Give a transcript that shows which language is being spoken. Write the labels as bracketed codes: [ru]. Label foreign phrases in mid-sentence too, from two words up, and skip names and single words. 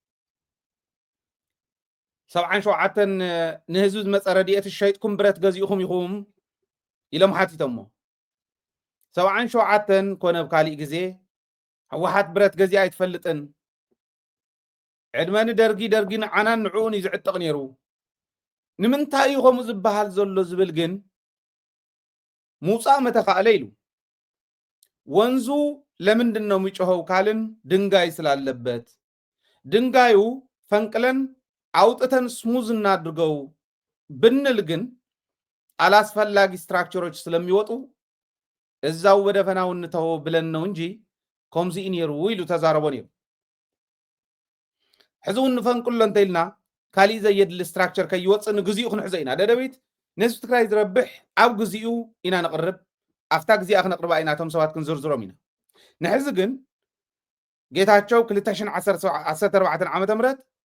[ti] 77 ንህዝቢ ዝመፀ ረድኤት ሸይጥኩም ብረት ገዚእኹም ኢኹም ኢሎም ሓቲቶሞ 77 ኮነ ብካሊእ ግዜ ሕወሓት ብረት ገዚኣ ኣይትፈልጥን ዕድመኒ ደርጊ ንዓናን ንዕኡን እዩ ዝዕጥቕ ነይሩ ንምንታይ እዩ ከምኡ ዝበሃል ዘሎ ዝብል ግን ምውፃእ መተኻእለ ኢሉ [am] ወንዙ ለምንድን ነው የሚጮኸው ካልን ድንጋይ ስላለበት ድንጋዩ ፈንቅለን አውጥተን ስሙዝ እናድርገው ብንል ግን አላስፈላጊ ስትራክቸሮች ስለሚወጡ እዛው በደፈናው እንተው ብለን ነው እንጂ [ti] ከምዚ ኢንየሩ ይሉ ተዛረቦ ነይሩ ሕዙን ፈንቅሎ እንተይልና ካሊ ዘየድል ስትራክቸር ከይወፅእ ንግዚኡ ክንሕዘ ኢና ደደቢት ነዚ ትግራይ ዝረብሕ ኣብግዚኡ ኢና ነቅርብ ኣፍታግዚኣ ክነቅርባ ኢና ቶም ሰባት ክንዝርዝሮም ኢና ንሕዚ ግን ጌታቸው 2014 ዓመተ ምህረት